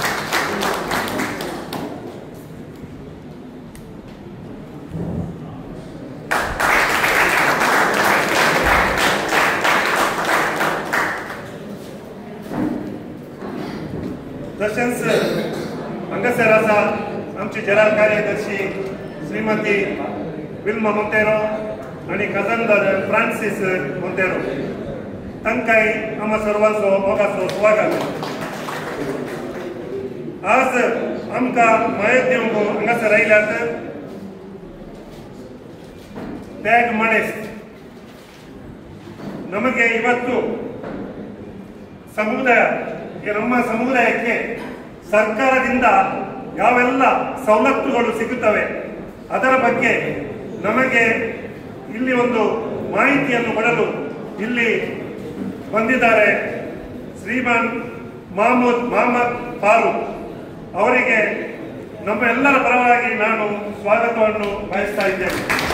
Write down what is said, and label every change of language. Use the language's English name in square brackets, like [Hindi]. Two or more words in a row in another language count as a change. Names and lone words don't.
[Konkani] तशेंच हांगासर आसा आमची जनरल कार्यदर्शी श्रीमती विल्मा मोंतेरो आणि खजानदार फ्रांसिस मोंतेरो. तांकांय आम्हा सर्वांचो मोगाचो स्वागत. आज आमकां मायेक दिवंक हांगासर आयल्यात त्याग मणेस्त. [Kannada] ನಮಗೆ ಇವತ್ತು ನಮ್ಮ ಸಮುದಾಯಕ್ಕೆ ಸರ್ಕಾರದಿಂದ ಯಾವೆಲ್ಲ ಸವಲತ್ತುಗಳು ಸಿಗುತ್ತವೆ ಅದರ ಬಗ್ಗೆ ನಮಗೆ ಇಲ್ಲಿ ಒಂದು ಮಾಹಿತಿಯನ್ನು ಕೊಡಲು ಇಲ್ಲಿ ಬಂದಿದ್ದಾರೆ ಶ್ರೀಮಾನ್ ಮೊಹಮ್ಮದ್ ಫಾರೂಕ್ ಅವರಿಗೆ ನಮ್ಮ ಎಲ್ಲರ ಪರವಾಗಿ ನಾನು ಸ್ವಾಗತವನ್ನು ಬಯಸ್ತಾ ಇದ್ದೇನೆ.